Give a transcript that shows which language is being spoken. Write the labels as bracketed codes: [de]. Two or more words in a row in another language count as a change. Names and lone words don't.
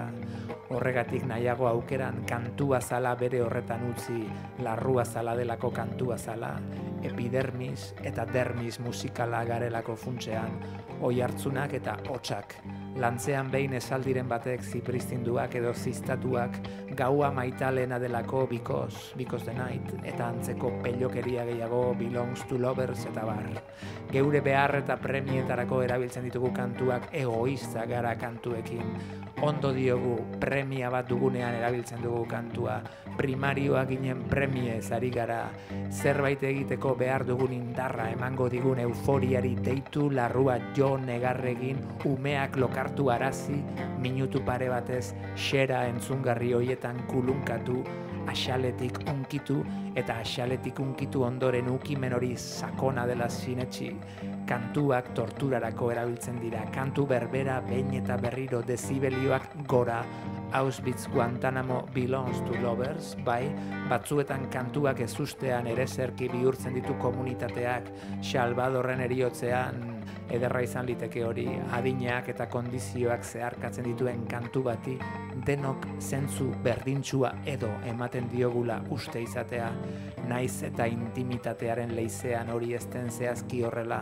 [eu] Horregatik nahiago aukeran kantua zala bere horretan utzi, larrua zala delako kantua zala, epidermis eta dermis musikala garelako funtsean, oihartzunak eta hotsak. Lantzean behin esaldiren batek zipristinduak edo ziztatuak gaua maitalena delako [en] because the night, [eu] eta antzeko pelokeria gehiago [en] belongs to lovers [eu] eta bar. Geure behar eta premietarako erabiltzen ditugu kantuak egoista gara kantuekin. Ondo diogu premia bat dugunean erabiltzen dugu kantua, primarioa ginen premiez ari gara, zerbait egiteko behar dugun indarra emango digun euforiari deitu larrua jo negarregin umeak lokartu arazi, minutu pare batez xera entzungarri hoietan kulunkatu, axaletik unkitu eta axaletik unkitu ondoren ukimen hori sakona dela sinetxi. Kantuak torturarako erabiltzen dira, kantu berbera behin eta berriro dezibelioak gora, [en] Auschwitz Guantanamo belongs to lovers, [eu] bai, batzuetan kantuak ezustean ere zerki bihurtzen ditu komunitateak, Salvadorren eriotzean ederra izan liteke hori, adinak eta kondizioak zeharkatzen dituen kantu bati, denok zentzu berdintsua edo ematen diogula uste izatea, naiz eta intimitatearen leizean hori ezten zehazki horrela,